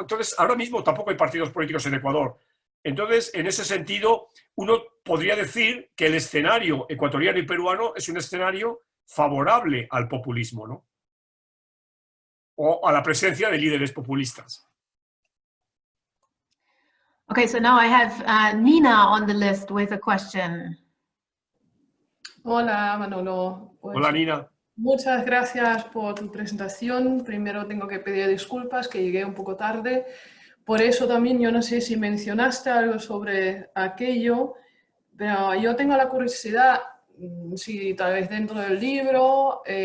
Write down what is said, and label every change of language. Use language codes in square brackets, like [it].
[es] Entonces, ahora mismo tampoco hay partidos políticos en Ecuador. Entonces, en ese sentido, uno podría decir que el escenario ecuatoriano y peruano es un escenario favorable al populismo, ¿no? O a la presencia de líderes populistas. [en] Okay, so now I have Nina on the list with a question. [es] Hola, Manolo. Pues, Hola, Nina. muchas gracias por tu presentación. Primero tengo que pedir disculpas que llegué un poco tarde. Por eso también yo no sé si mencionaste algo sobre aquello, pero yo tengo la curiosidad, si tal vez dentro del libro,